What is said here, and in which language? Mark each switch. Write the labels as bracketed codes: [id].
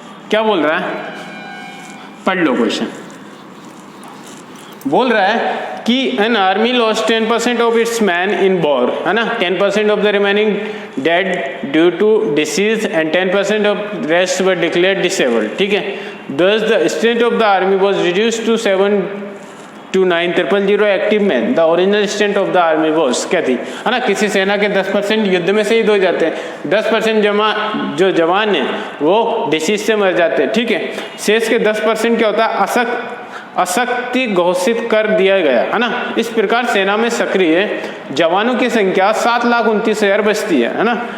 [hi] क्या बोल रहा है, पढ़ लो क्वेश्चन। बोल रहा है कि [en] an army lost 10% of its man in war, [hi] है ना, [en] 10% of the remaining dead due to disease and 10% of rest were declared disabled, [hi] ठीक है। [en] Thus the strength of the army was reduced to 729,000 active man. The original strength of the army was [hi] क्या थी, है ना। किसी सेना के 10% युद्ध में शहीद हो जाते हैं, 10% जो जवान है वो डिसीज से मर जाते हैं, ठीक है। शेष के 10% क्या होता है अशक्ति घोषित कर दिया गया, है ना। इस प्रकार सेना में सक्रिय जवानों की संख्या 7,29,000 बचती है ना।